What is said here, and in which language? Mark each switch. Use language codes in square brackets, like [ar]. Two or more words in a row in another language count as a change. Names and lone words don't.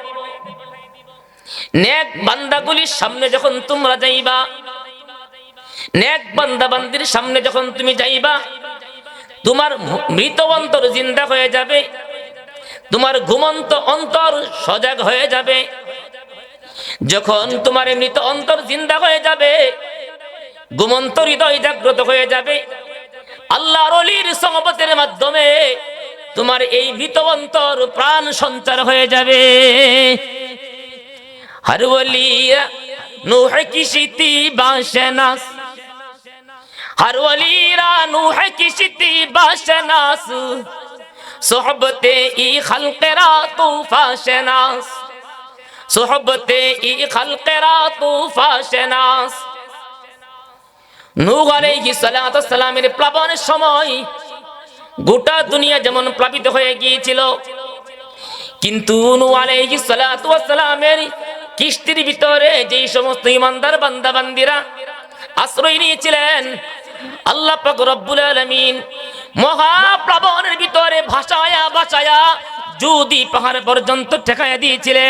[bn] নেক বান্দাগুলির সামনে যখন তোমরা যাইবা, নেক বান্দা বান্দির সামনে যখন তুমি যাইবা, তোমার মৃত অন্তর জিন্দা হয়ে যাবে, তোমার ঘুমন্ত অন্তর সজাগ হয়ে যাবে। যখন তোমার মৃত অন্তর জিন্দা হয়ে যাবে, ঘুমন্ত হৃদয় জাগ্রত হয়ে যাবে, আল্লাহর ওলির সোহবতের মাধ্যমে তোমার এই মৃত অন্তর প্রাণ সঞ্চার হয়ে যাবে। [fa] هر ولی را نوح کشتی‌بان شناس، هر ولی را نوح کشتی‌بان شناس، صحبت این خلق را طوفان شناس، صحبت این خلق را طوفان شناس. [ar] نوح عليه الصلاة والسلام [bn] প্লাবনের সময় গোটা দুনিয়া যেমন প্লাবিত হয়ে গিয়েছিল, কিন্তু নূহ [ar] عليه الصلاة والسلام [bn] কিস্তির ভিতরে যেই সমস্ত ইমানদার বান্দা বান্দিরা আশ্রয় নিয়েছিলেন, আল্লাহ পাক [ar] رب العالمين [bn] মহাপ্লাবনের ভিতরে ভাসায়া ভাসায়া যদি পাহাড় পর্যন্ত ঠেকায়া দিয়েছিলেন।